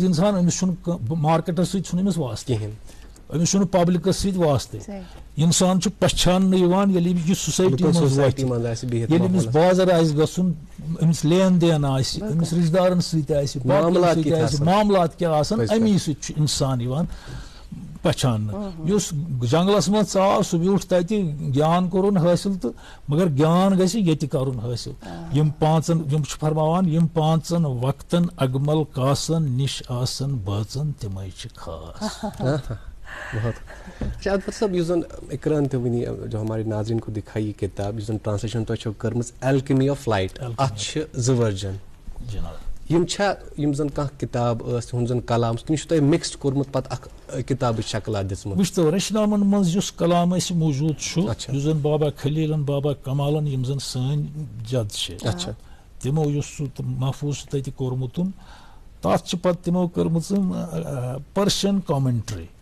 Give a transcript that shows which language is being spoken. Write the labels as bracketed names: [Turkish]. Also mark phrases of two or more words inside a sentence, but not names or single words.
[Kashmiri] انسان أمِس چھُنہٕ مارکیٹس سۭتۍ چھُنہٕ أمِس واسطہٕ کِہینۍ أمِس چھُنہٕ پبلکس سۭتۍ واسطے اِنسان چھُ پہچاننہٕ یِوان ییٚلہِ یہِ سوسایٹی منٛز واتہِ ییٚلہِ أمِس بازر آسہِ گژھُن أمِس لین دین آسہِ أمِس رشتہٕ دارن سۭتۍ آسہِ معاملات کیٛاہ آسان امی سۭتۍ چھُ اِنسان یِوان پہچاننہٕ. یُس جنگلس منٛز ژاو سُہ بیوٗٹھ تتہِ گیان کوٚرُن حٲصِل تہٕ مگر گیان گژھِ ییٚتہِ کرُن حٲصِل. یِم چھِ فرماوان یِم 5 وقتن اگمل کاسن نِش آسن بٲژن تِمے چھِ خاص. [Urdu] بہت اچھا [Kashmiri] اکبر صاحب یُس زن اقران تہِ ؤنی [Urdu] جو ہمارے ناظرین کو دکھائی یہ کتاب [Kashmiri] یُس زن ٹرانسلیشن تۄہہِ چھو کٔرمٕژ الکیمی آف لایٹ اتھ چھِ 2 ورجن یم چھا یم زن کانٛہہ کتاب ٲس تُہُنٛد زن کلام کِنہٕ چھُ تۄہہِ مِکسڈ کوٚرمُت پتہٕ اکھ کتابٕچ شکلا دِژمٕژ؟ وٕچھتو رشنامن منٛز یُس کلام اسہِ موٗجوٗد چھُ یُس زن بابا خلیلن بابا کمالن یِم زن سٲنۍ جد چھِ تِمو یُس سُہ محفوظ چھُ تتہِ کوٚرمُت تتھ چھِ پتہٕ تِمو کٔرمٕژ [English] Persian commentary.